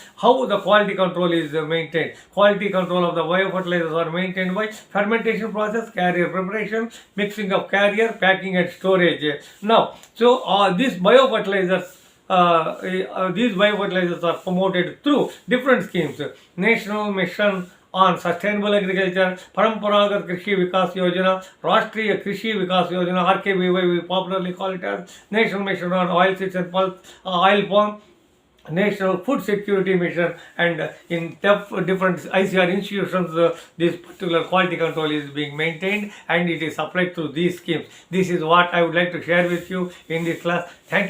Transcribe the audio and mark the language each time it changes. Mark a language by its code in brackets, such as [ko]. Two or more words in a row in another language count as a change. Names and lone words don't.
[en] How the quality control is maintained? Quality control of the biofertilizers are maintained by fermentation process, carrier preparation, mixing of carrier, packing and storage. Now, so these biofertilizers. These biofertilizers are promoted through different schemes. National Mission on Sustainable Agriculture, Paramparagat Krishi Vikas Yojana, Rashtriya Krishi Vikas Yojana, RKVY we popularly call it as National Mission on Oilseeds and Pulp, Oil Palm, National Food Security Mission, and in different ICR institutions, this particular quality control is being maintained and it is supplied through these schemes. This is what I would like to share with you in this class.